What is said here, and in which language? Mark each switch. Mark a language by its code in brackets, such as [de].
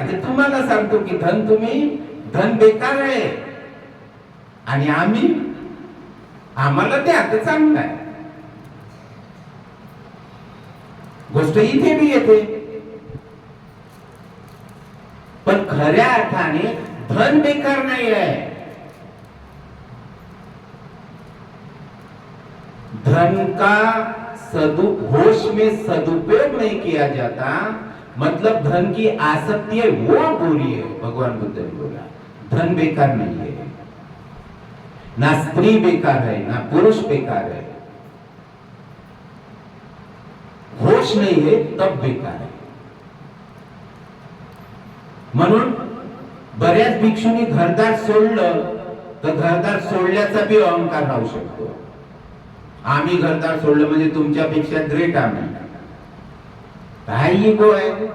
[mr] हे तुम्हाला सांगतो की धन बेकार आहे, आणि आम्हाला द्या तर चांगलं आहे। गोष्ट इथे भी येते, पण खऱ्या अर्थाने धन बेकार नाही आहे। [hi] धन का होश में सदुपयोग नहीं किया जाता, मतलब धन की आसक्ति है वो बुरी है। भगवान बुद्ध ने बोला धन बेकार नहीं है, ना स्त्री बेकार है ना पुरुष बेकार है, होश नहीं है तब बेकार है। [mr] म्हणून बऱ्याच भिक्षूंनी घरदार सोडलं तर घरदार सोडल्याचा बी अहंकार राहू शकतो। आम्ही घरदार सोडलं म्हणजे तुमच्यापेक्षा ग्रेट आम्ही, काय इगो आहे?